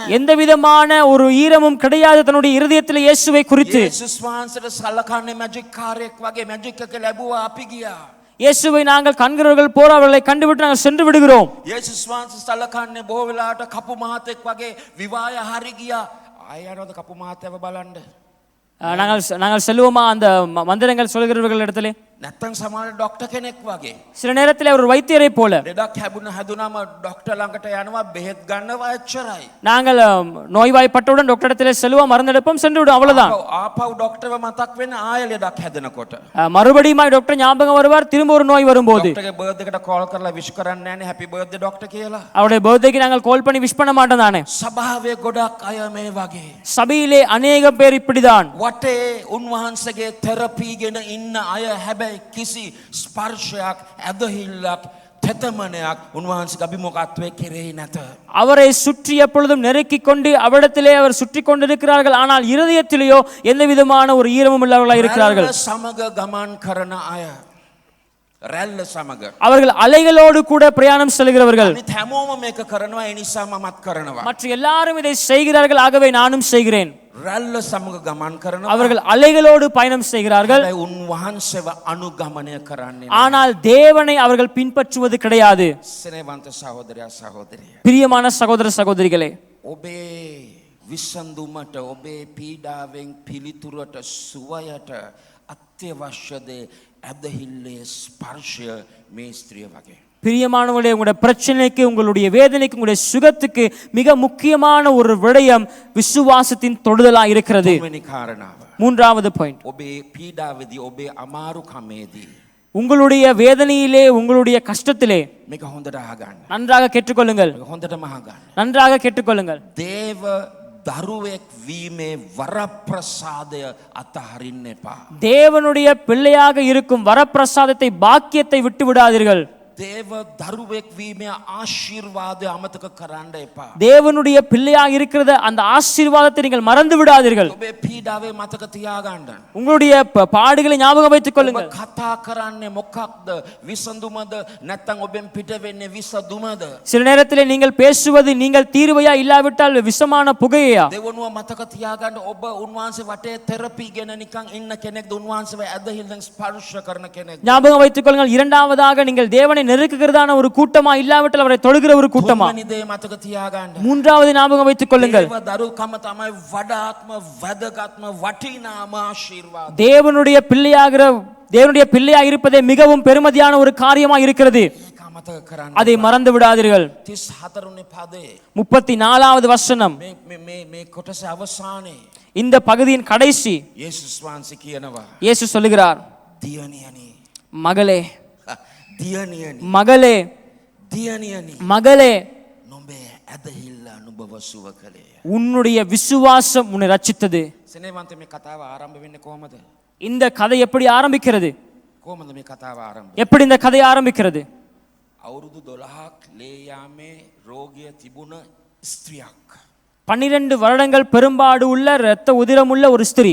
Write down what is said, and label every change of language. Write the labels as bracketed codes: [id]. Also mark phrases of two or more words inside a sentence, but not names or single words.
[ta] எந்த விதமான ஒரு ஈரமும் கிடையாது தன்னுடைய இருதயத்திலே இயேசுவை குறித்து. [si] යේසුස් වහන්සේට සලකන්නේ මැජික් කාර්යයක් වගේ. මැජික් එක ලැබුවා අපි ගියා. [ta] இயேசுவை நாங்கள் கண்கிறவர்கள் போற அவர்களை கண்டுவிட்டு நாங்கள் சென்று விடுகிறோம். [si] යේසුස් වහන්සේ සලකන්නේ බොහෝ වෙලාවට කපු මහතෙක් වගේ විවාය හරි ගියා. ආය යනවාද කපු මහතයව බලන්න. [ta] நாங்கள் செல்வோமா அந்த மந்திரங்கள் சொல்கிறவர்கள் இடத்திலே? [si] නැත්තම් සමහර ඩොක්ටර් කෙනෙක් වගේ. [ta] சில நேரத்தில் அவர் வைத்தியரை போல. [si] ලෙඩක් හැදුනම ඩොක්ටර් ළඟට යනවා බෙහෙත් ගන්නවා එච්චරයි. [ta] நாங்கள் நோய்வாய்ப்பட்டவுடன் டாக்டர் இடத்திலே செல்வோம், மருந்து எடுப்போம், சென்று விடும், அவ்வளவுதான். [si] ආපහු ඩොක්ටර්ව මතක් වෙන්නේ ආය ලෙඩක් හැදෙනකොට. [ta] மறுபடியும் டாக்டர் ஞாபகம் வருவார் திரும்ப ஒரு நோய் வரும்போது. [si] ඩොක්ටර්ගේ බර්ත්ඩේ එකට කෝල් කරලා විශ් කරන්නේ නැන්නේ [en] happy birthday doctor [si] කියලා. [ta] அவருடைய பர்த்டேக்கு நாங்கள் கால் பண்ணி விஷ் பண்ண மாட்டோம் தானே. [si] සභාවේ ගොඩක් අය මේ වගේ. [ta] சபையிலே அநேக பேர் இப்படிதான். [si] වටේ උන්වහන්සේගේ තෙරපීගෙන ඉන්න අය හැබැයි කිසි ස්පර්ශයක් ඇදහිල්ලක් තෙතමනයක් උන්වහන්සේගේ අභිමුඛත්වයේ කෙරෙහි නැත. [ta] அவரை சுற்றி எப்பொழுதும் நெருக்கிக் கொண்டு அவரிடத்திலே அவர் சுற்றி கொண்டிருக்கிறார்கள், ஆனால் இருதயத்திலேயோ எந்த விதமான ஒரு ஈரமும் இல்லாதவர்களாய் இருக்கிறார்கள். [si] සමග ගමන් කරන අය. රැල්ල සමග. [ta] அவர்கள் அலைகளோடு கூட பிரயாணம் செல்கிறவர்கள். [si] අනිත් හැමෝම මේක කරනවා ඒ නිසා මමත් කරනවා. [ta] மற்ற எல்லாரும் இதை செய்கிறார்கள், ஆகவே நானும் செய்கிறேன். [si] රැල්ල සමග ගමන් කරනවා. [ta] அவர்கள் அலைகளோடு பயணம் செய்கிறார்கள், [si] හැබැයි උන්වහන්සේව අනුගමනය කරන්නේ නැහැ. [ta] ஆனால் தேவனை அவர்கள் பின்பற்றுவது கிடையாது. [si] ස්නේහවන්ත සහෝදරයා සහෝදරිය. [ta] பிரியமான சகோதர சகோதரிகளே, [si] ඔබේ විසඳුමට ඔබේ පීඩාවෙන් පිළිතුරට සුවයට අත්‍යවශ්‍ය දේ ඇදහිල්ලේ ස්පර්ශය මේ ස්ත්‍රිය වගේ. [ta] பிரியமானவர்களே, உங்களுடைய பிரச்சனைக்கு, உங்களுடைய வேதனைக்கு, உங்களுடைய சுகத்துக்கு மிக முக்கியமான ஒரு விடயம் விசுவாசத்தின் தொடுதலாய் இருக்கிறது. [si] තුන්වෙනි කාරණාව. [ta] மூன்றாவது பாயிண்ட், [si] ඔබේ පීඩාවේදී ඔබේ අමාරුකමේදී [ta] உங்களுடைய வேதனையிலே, உங்களுடைய கஷ்டத்திலே [si] මේක හොඳට අහගන්න. [ta] நன்றாக கேட்டுக்கொள்ளுங்கள், [si] මේක හොඳටම අහගන්න. [ta] நன்றாக கேட்டுக்கொள்ளுங்கள். [si] දේව දරුවෙක් වීමේ වරප්‍රසාදය අතහරින්න එපා. [ta] தேவனுடைய பிள்ளையாக இருக்கும் வரப்பிரசாதத்தை, பாக்கியத்தை விட்டு விடாதீர்கள். [si] දේව දරුවෙක් වීමේ ආශිර්වාදය අමතක කරන්න එපා. [ta] தேவனுடைய பிள்ளையாக இருக்கிறத அந்த ஆசீர்வாதத்தை நீங்கள் மறந்து விடாதீர்கள். [si] ඔබේ පීඩාවේ මතක තියාගන්න. [ta] உங்களுடைய பாடுகளை ஞாபகம் வைத்துக் [si] ඔබ [ta] கொள்ளுங்கள். [si] කතා කරන්නේ මොකක්ද? විසඳුමද නැත්නම් ඔබෙන් පිට වෙන්නේ විසඳුමද? [ta] சில நேரத்திலே நீங்கள் பேசுவது நீங்கள் தீர்வையா இல்லாவிட்டால் விஷமான புகையா. [si] දෙවනුව මතක තියාගන්න ඔබ උන්වහන්සේ වටේ තෙරපි ගෙන නිකන් ඉන්න කෙනෙක්ද උන්වහන්සේව ඇදහිල්ලෙන් ස්පර්ශ කරන කෙනෙක්ද? [ta] ஞாபகம் வைத்துக் கொள்ளுங்கள். இரண்டாவதாக நீங்கள் தேவனை நெருக்குகிறதான ஒரு கூட்டமா இல்லாவிட்டால் அவரை தொழுகிற ஒரு கூட்டமா. [si] තුන්වෙනි දේ මතක තියාගන්න. [ta] மூன்றாவது ஞாபகம் வைத்துக் கொள்ளுங்கள். [si] දේව දරුකම තමයි වඩාත්ම වැදගත්ම වටිනාම ආශිර්වාද. [ta] தேவனுடைய பிள்ளையாக இருப்பதே மிகவும் பெருமதியான ஒரு காரியமா இருக்கிறது. [si] ඒක අමතක කරන්න. [ta] அதை மறந்து விடாதீர்கள். [si] 34 වෙනි පදේ [ta] 34வது வசனம் [si] මේ කොටස අවසානයේ [ta] இந்த பகுதியின் கடைசி [si] යේසුස් වහන්සේ කියනවා [ta] இயேசு சொல்லுகிறார், [si] දියණියනි [ta] மகளே [si] දියණියනි [ta] மகளே [si] දියණියනි [ta] மகளே [si] නොඹේ ඇදහිල්ල නුඹව සුව කළේ. [ta] உன்னுடைய விசுவாசம் உன்னை ரட்சித்தது. [si] සෙනෙවන්ත මේ කතාව ආරම්භ වෙන්නේ කොහමද? [ta] இந்த கதை எப்படி ஆரம்பிக்கிறது? [si] කොහමද මේ කතාව ආරම්භ? [ta] எப்படி இந்த கதை ஆரம்பிக்கிறது? [si] අවුරුදු 12ක් ලේයාමේ රෝගිය තිබුණ ස්ත්‍රියක්. [ta] 12 வருடங்கள் பெரும்பாடு உள்ள இரத்த உதிரமுள்ள ஒரு ஸ்திரீ.